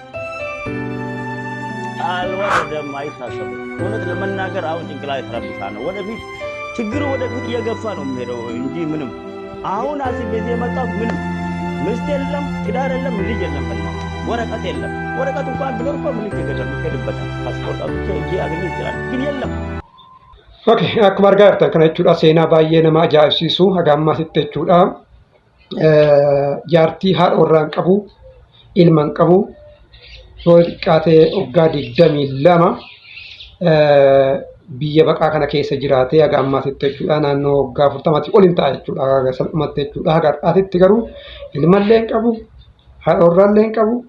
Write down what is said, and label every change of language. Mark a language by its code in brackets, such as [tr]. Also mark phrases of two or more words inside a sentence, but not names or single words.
[am] አልወረደም፣ አይታሰብም። እውነት ለመናገር አሁን ጭንቅላት ተረብሻ ነው። ወደፊት ችግሩ ወደፊት እየገፋ ነው የሚሄደው እንጂ ምንም አሁን አስቤ የመጣው ምንም ሚስት የለም፣ ትዳር የለም፣ ልጅ የለም፣ ወረቀት የለም። ወረቀት እንኳን ቢኖር እኮ ምን ይገደልበታል? ፓስፖርት አውጥቼ እጄ አገኘ ይችላል፣ ግን የለም። [om] ኦኬ akkuma argaa jirtan kana jechuudha seenaa baay'ee nama ajaa'ibsiisu haga ammaasitti jechuudha jaartii haadha warraa hin qabu ilma hin qabu yoo xiqqaatee waggaa 22 biyya baqaa kana keessa jiraatee haga ammaasitti jechuudha naannoo waggaa 40 ol hin ta'a jechuudha haga salphumatti jechuudha haga har'aatitti garuu ilmallee hin qabu haadha warraallee hin qabu.